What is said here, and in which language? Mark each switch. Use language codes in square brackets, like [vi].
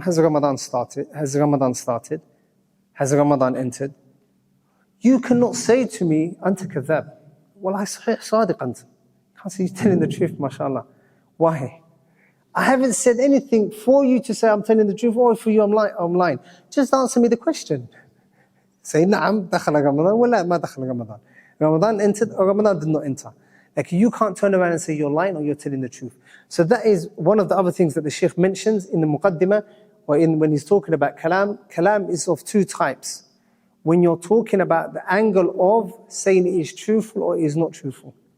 [en] Has Ramadan started? Has Ramadan started? Has Ramadan entered? You cannot say to me, [ar] أنت كذاب. والله صحيح صادق أنت. [en] Can't say you're telling the truth, mashallah. Why? I haven't said anything for you to say I'm telling the truth or for you I'm lying. Just answer me the question. Say [ar] نعم دخل رمضان ولا ما دخل رمضان. [en] Ramadan entered or Ramadan did not enter. Like you can't turn around and say you're lying or you're telling the truth. So that is one of the other things that the Shaykh mentions in the Muqaddimah or when he's talking about kalam. Kalam is of two types. When you're talking about the angle of saying it is truthful or it is not truthful.